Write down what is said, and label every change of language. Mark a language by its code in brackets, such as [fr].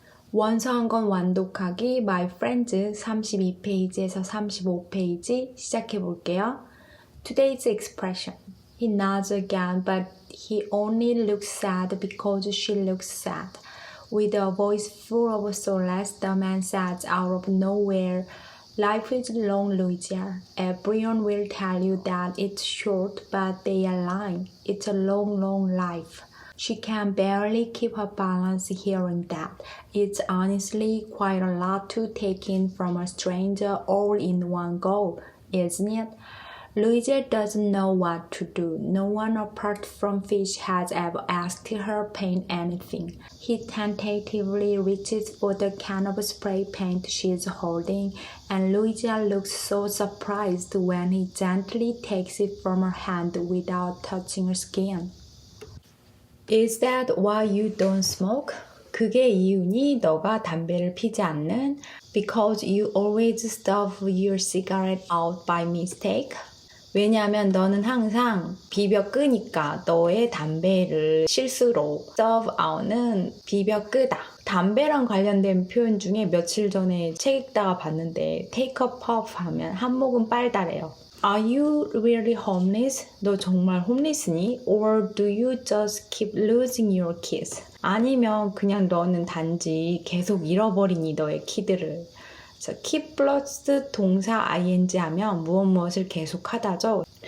[ko] 원서 한 권 완독하기 My Friends 32페이지에서 35페이지 시작해 볼게요. [en] Today's expression. He nods again, but he only looks sad because she looks sad. With a voice full of solace, the man says out of nowhere, Life is long, Louisa. Everyone will tell you that it's short, but they are lying. It's a long, long life. She can barely keep her balance hearing that. It's honestly quite a lot to take in from a stranger all in one go, isn't it? Louisa doesn't know what to do. No one apart from Fish has ever asked her paint anything. He tentatively reaches for the can of spray paint she's holding, and Louisa looks so surprised when he gently takes it from her hand without touching her skin. Is that why you don't smoke? [ko] 그게 이유니 너가 담배를 피지 않는? [en] Because you always stuff your cigarette out by mistake? [ko] 왜냐하면 너는 항상 비벼 끄니까 너의 담배를 실수로 [en] stuff out [ko] 는 비벼 끄다. 담배랑 관련된 표현 중에 며칠 전에 책 읽다가 봤는데 [en] take a puff [ko] 하면 한 모금 빨다래요. [en] Are you really homeless? [ko] 너 정말 홈리스니? [en] Or do you just keep losing your kids? [ko] 아니면 그냥 너는 단지 계속 잃어버리니 너의 키들을. 그래서 keep 플러스 동사 ing 하면 무엇을 계속하다죠.